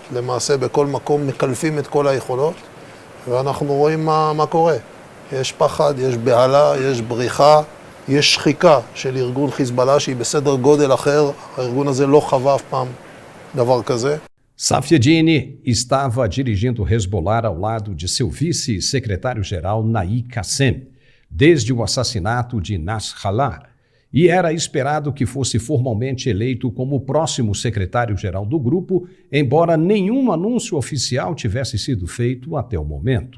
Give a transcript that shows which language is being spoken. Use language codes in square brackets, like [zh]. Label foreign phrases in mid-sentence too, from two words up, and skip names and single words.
[he] למעשה בכל מקום מקלפים את כל היכולות ואנחנו רואים מה קורה. יש פחד, יש בהלה, יש בריחה, יש שחיקה של ארגון חיזבאללה שהיא בסדר גודל אחר. הארגון הזה לא חווה אף פעם דבר כזה. [pt] Safieddine estava dirigindo o Hezbollah ao lado de seu vice-secretário-geral Naim Qassem, desde o assassinato de Nasrallah, e era esperado que fosse formalmente eleito como o próximo secretário-geral do grupo, embora nenhum anúncio oficial tivesse sido feito até o momento.